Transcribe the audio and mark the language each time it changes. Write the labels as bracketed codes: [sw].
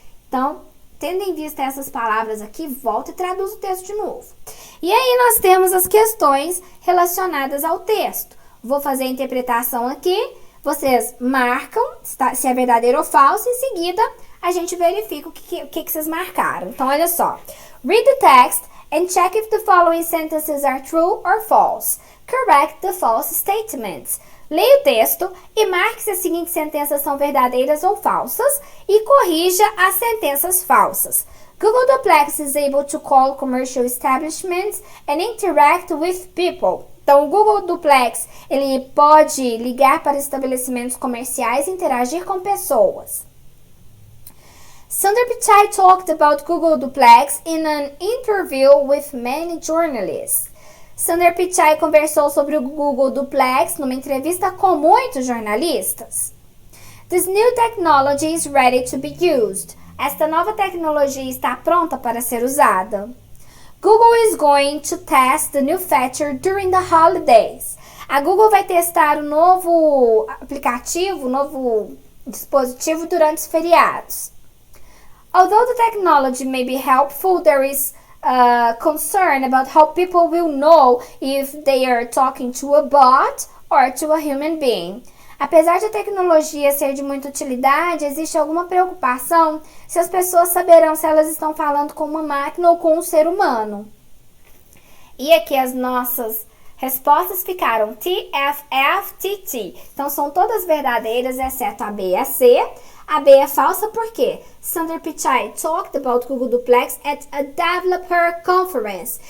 [pt] Então, tendo em vista essas palavras aqui, volta e traduz o texto de novo. E aí nós temos as questões relacionadas ao texto. Vou fazer a interpretação aqui, vocês marcam se é verdadeiro ou falso, em seguida a gente verifica o que vocês marcaram. Então, olha só. [en] Read the text and check if the following sentences are true or false. Correct the false statements. [pt] Leia o texto e marque se as seguintes sentenças são verdadeiras ou falsas e corrija as sentenças falsas. [en] Google Duplex is able to call commercial establishments and interact with people. [pt] Então, o Google Duplex, ele pode ligar para estabelecimentos comerciais e interagir com pessoas. [en] Sundar Pichai talked about Google Duplex in an interview with many journalists. [pt] Sundar Pichai conversou sobre o Google Duplex numa entrevista com muitos jornalistas. [en] This new technology is ready to be used. [pt] Esta nova tecnologia está pronta para ser usada. [en] Google is going to test the new feature during the holidays. [pt] A Google vai testar o novo aplicativo, o novo dispositivo durante os feriados. [en] Although the technology may be helpful, there is concern about how people will know if they are talking to a bot or to a human being. [pt] Apesar de a tecnologia ser de muita utilidade, existe alguma preocupação se as pessoas saberão se elas estão falando com uma máquina ou com um ser humano. E aqui as nossas respostas ficaram T, F, F, T, T. Então são todas verdadeiras, exceto a B e a C. A B é falsa porque [en] Sundar Pichai talked about Google Duplex at a developer conference.